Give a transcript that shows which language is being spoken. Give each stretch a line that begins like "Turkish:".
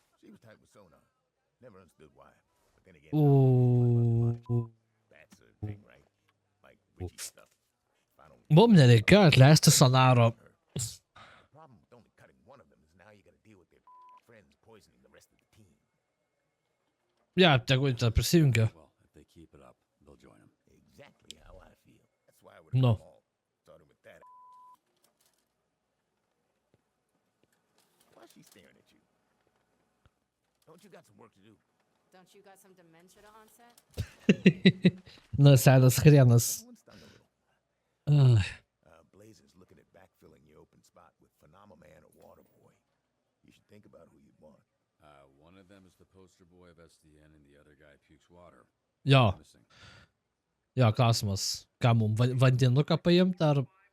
English: was tight with sonar. Never understood why. But then again, Ooh. that's a thing, right? Like Richie stuff. If I don't
Lithuanian: Mum nereikėjo atleisti Sonaro.
English: The problem with only cutting one of them is now you gotta deal with their friends poisoning the rest of the team.
Lithuanian: Ja, tegu tą prisijungia.
English: Well, if they keep it up, they'll join him. Exactly how I feel. That's why I would No. have all started with that. Why is she staring at you? Don't you got some work to do? Don't you got some dementia to onset?
Lithuanian: Na, senas hrenas.
English: Someone stung a little. Ai. Blazer's looking at backfilling your open spot with Phenomenon or Waterboy. You should think about who you'd want. One of them is the poster boy of SDN and the other guy pukes water.
Lithuanian: Jo,
English: Missing.
Lithuanian: jo, klausimas. Ką mum, vandenuką paimti ar...